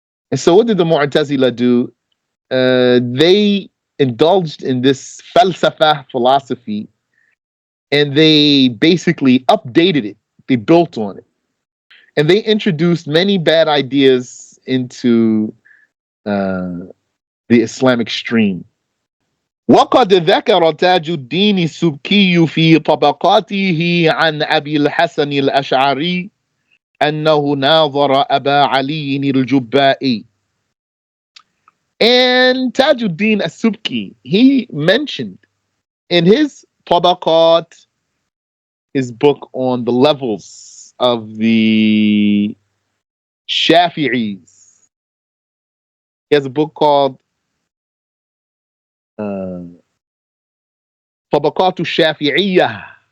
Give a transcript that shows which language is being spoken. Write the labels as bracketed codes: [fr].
[en] And so what did the Mu'tazila do? They indulged in this falsafah philosophy, and they basically updated it. They built on it. And they introduced many bad ideas into the Islamic stream. [ar] وقد ذكر تاج الدين السبكي في طبقاته عن أبي الحسن الأشعري أنه ناظر أبا علي الجبائي. [en] And Tajuddin as-Subki, he mentioned in his Tabaqat, his book on the levels of the Shafi'is. He has a book called Tabaqat al-Shafi'iyyah.